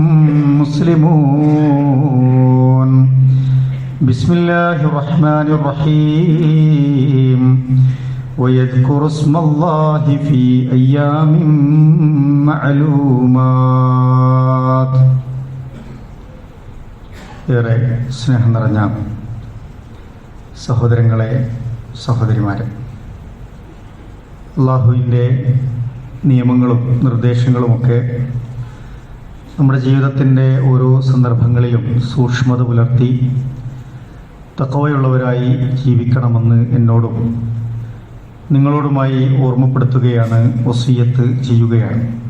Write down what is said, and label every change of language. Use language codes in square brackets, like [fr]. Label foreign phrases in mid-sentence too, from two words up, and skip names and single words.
[ar] مسلمون بسم الله الرحمن الرحيم ويذكر اسم الله في أيام معلومات [ml] ഏറെ സ്നേഹം നിറഞ്ഞ സഹോദരങ്ങളെ സഹോദരിമാരെ, അല്ലാഹുവിൻ്റെ നിയമങ്ങളും നിർദ്ദേശങ്ങളുമൊക്കെ നമ്മുടെ ജീവിതത്തിൻ്റെ ഓരോ സന്ദർഭങ്ങളിലും സൂക്ഷ്മത പുലർത്തി തഖ്വയുള്ളവരായി ജീവിക്കണമെന്ന് എന്നോടും നിങ്ങളോടുമായി ഓർമ്മപ്പെടുത്തുകയാണ്, വസിയ്യത്ത് ചെയ്യുകയാണ്.